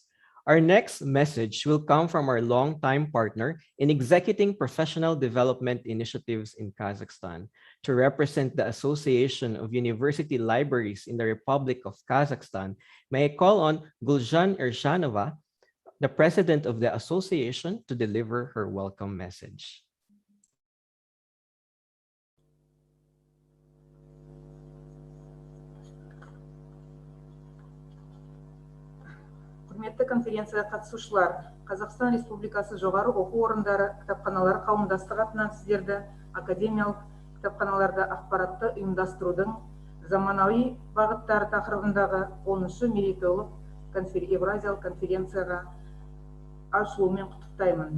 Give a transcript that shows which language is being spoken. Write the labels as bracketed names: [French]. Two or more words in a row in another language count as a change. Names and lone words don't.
[English] Our next message will come from our longtime partner in executing professional development initiatives in Kazakhstan. To represent the Association of University Libraries in the Republic of Kazakhstan, may I call on Gulzhan Ershanova, the president of the association, to deliver her welcome message. [Kazakh] Құрметті конференцияға қатысушылар, Қазақстан Республикасы жоғары оқу орындары кітапханалары қауымдастығы атынан сіздерді академиялық кітапханаларда ақпаратты ұйымдастырудың заманауи бағыттары тақырыбындағы 10-шы мерейтойлық Евразиялық конференцияға ашылуымен құттықтаймын.